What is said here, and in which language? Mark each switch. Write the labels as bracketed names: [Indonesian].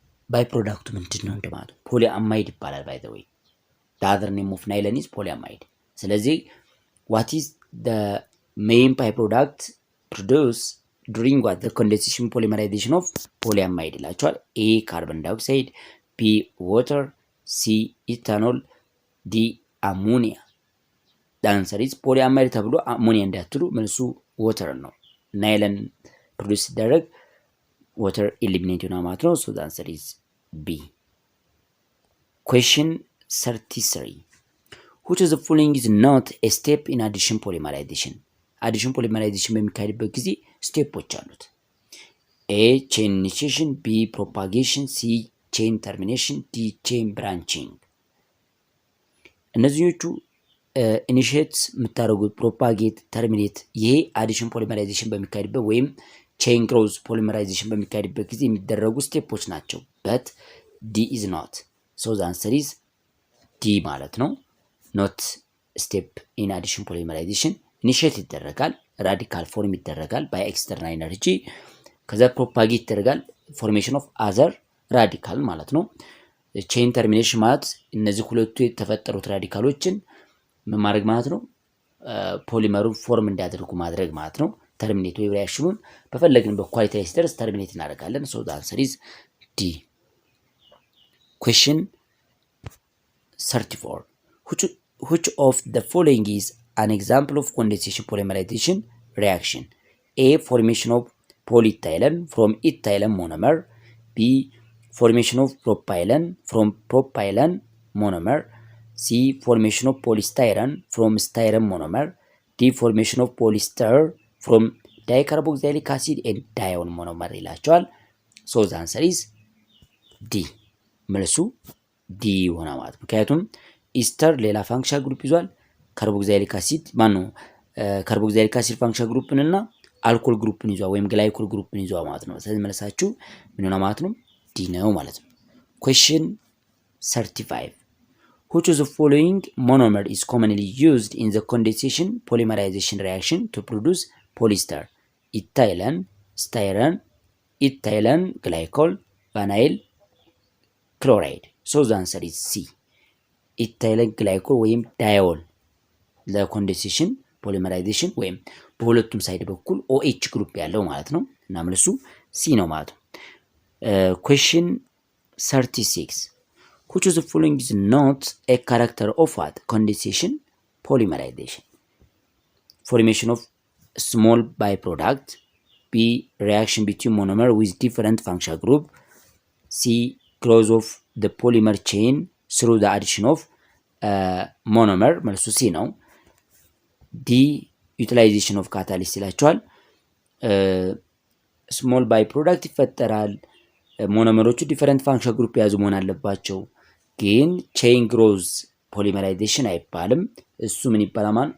[Amharic] ባይ ፕሮዳክቱ ምንድን ነው እንደማለት ፖሊአማይድ ይባላል። ባይ ዘ ዌይ [English] the other name of nylon is polyamide። [Amharic] ስለዚህ [English] what is the main byproduct produce during what the condensation polymerization of polyamide [Amharic] ይላቸዋል። ኤ ካርቦን ዳይኦክሳይድ፣ ቢ water፣ ሲ ኢታኖል፣ ዲ አሞኒያ። ዳንሰር ኢዝ ፖሊአማይድ ተብሎ አሞኒያ እንዳትሉ መልሱ water ነው። ናይለን ፕሮዲዩስ ሲደረግ water ኤሊሚኔት ነው ማለት ነው። ሶ ዳንሰር ኢዝ ቢ። ኩዌስችን 33. [English] which of the following is not a step in addition polymerization? [Amharic] አዲሽን ፖሊመራይዜሽን በሚካሄድበት ጊዜ ስቴፖች አሉት። ኤ ቼን ኢኒሺዬሽን፣ ቢ ፕሮፓጌሽን፣ ሲ ቼን ተርሚኔሽን፣ ዲ ቼን ብራንቺንግ። እነዚህኞቹ ኢኒሺዬት የምታደርጉት ፕሮፓጌት፣ ተርሚኔት ይሄ አዲሽን ፖሊመራይዜሽን በሚካሄድበት ወይም ቼን ግሮዝ ፖሊመራይዜሽን በሚካሄድበት ጊዜ የሚደረጉ ስቴፖች ናቸው። [English] በት ዲ ኢዝ ኖት። ሶ ዘ አንሰር ኢዝ [Amharic] ዲ ማለት ነው። ኖት ስቴፕ ኢን አዲሽን ፖሊመራይዜሽን። ኢኒሺየት ይደረጋል፣ ራዲካል ፎርም ይደረጋል ባይ ኤክስተርናል ኤነርጂ። ከዛ ፕሮፓጌት ይደረጋል፣ ፎርሜሽን ኦፍ አዘር ራዲካል ማለት ነው። ቼን ተርሚኔሽን ማለት እነዚህ ሁለቱ የተፈጠሩት ራዲካሎችን ምን ማድረግ ማለት ነው፣ ፖሊመሩን ፎርም እንዲያደርጉ ማድረግ ማለት ነው። ተርሚኔት ወይ ሪአክሽኑን በፈለግን በኳሊቲ ላይ ሲደርስ ተርሚኔት እናደርጋለን። ሶ ዘ አንሰር ኢዝ ዲ። ኩዌስችን 34. [English] which of the following is an example of condensation polymerization reaction? A formation of polyethylene from ethylene monomer, B formation of propylene from propylene monomer, C formation of polystyrene from styrene monomer, D formation of polyester from dicarboxylic acid and dione monomer [Amharic] ይላቸዋል። [English] So the answer is [Amharic] ዲ መልሱ ዲ ሆነ ማለት ነው። ምክንያቱም ኢስተር ሌላ ፋንክሽናል ግሩፕ ይዟል። ካርቦክሳይሊክ አሲድ ማነው ካርቦክሳይሊክ አሲድ ፋንክሽናል ግሩፕን እና አልኮል ግሩፕን ይዟል ወይም ግላይኮል ግሩፕን ይዟል ማለት ነው። ስለዚህ መልሳችሁ ምን ሆነ ማለት ነው? ዲ ነው ማለት ነው። [English] ኩዌስችን 35 which of the following monomer is commonly used in the condensation polymerization reaction to produce polyester? [Amharic] ኢታይለን፣ ስታይረን፣ ኢታይለን ግላይኮል፣ ቫናይል ክሎራይድ። [English] ሶ ዘ አንሰር ኢዝ ሲ ኢታይለን ግላይኮል [Amharic] ወይም ዳይኦል ለኮንደንሴሽን ፖሊመራይዜሽን ወይም በሁለቱም ሳይድ በኩል OH ግሩፕ ያለው ማለት ነው እና መልሱ ሲ ነው ማለት ነው። ኩዌስችን 36 [English] which of the following is not a character of what? Condensation polymerization. Formation of small byproduct. B. Reaction between monomer with different functional group. C. Growth of the polymer chain through the addition of monomer. [Amharic] መልሱ ሲ ነው። ዲ ዩቲላይዜሽን ኦፍ ካታሊስት ይላቸዋል። ስሞል ባይ ፕሮዳክት ይፈጠራል። ሞኖመሮቹ ዲፈረንት ፋንክሽን ግሩፕ የያዙ መሆን አለባቸው። ግን ቼን ግሮዝ ፖሊመራይዜሽን አይባልም። እሱ ምን ይባላል?